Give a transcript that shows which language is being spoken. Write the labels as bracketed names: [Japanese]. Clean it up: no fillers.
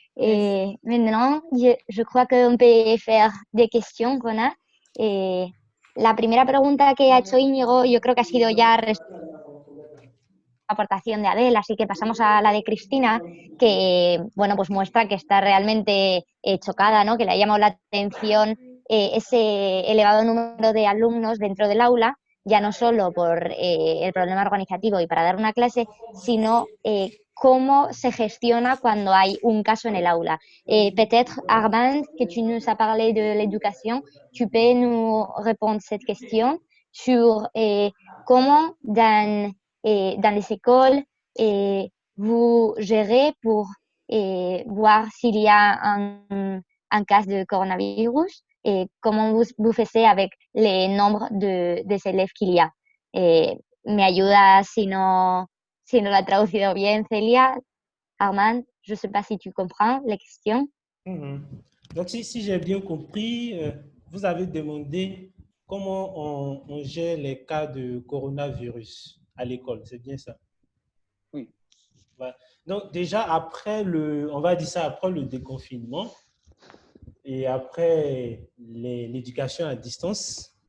[French] Et maintenant, je crois qu'on peut faire des questions qu'on a. [Spanish] La primera pregunta que ha hecho Íñigo, yo creo que ha sido ya aportación de Adèle, así que pasamos a la de Cristina, que bueno, pues muestra que está realmente chocada, ¿no? Que le ha llamado la atención ese elevado número de alumnos dentro del aula, ya no solo por el problema organizativo y para dar una clase, sino cómo se gestiona cuando hay un caso en el aula. [French] Peut-être, Armand, que tu nous as parlé de l'éducation, tu peux nous répondre cette question sur comment dans les écoles vous gérez pour voir s'il y a un cas de coronavirus et comment vous faites avec le nombre de élèves qu'il y a. [Spanish] Me ayuda si no lo ha traducido bien, Celia. [French] Armand, je ne sais pas si tu comprends la question. Donc, si j'ai bien compris, vous avez demandé comment on gère les cas de coronavirus à l'école, c'est bien ça? Oui. Voilà. Donc, déjà, après on va dire ça, après le déconfinement et après l'éducation à distance,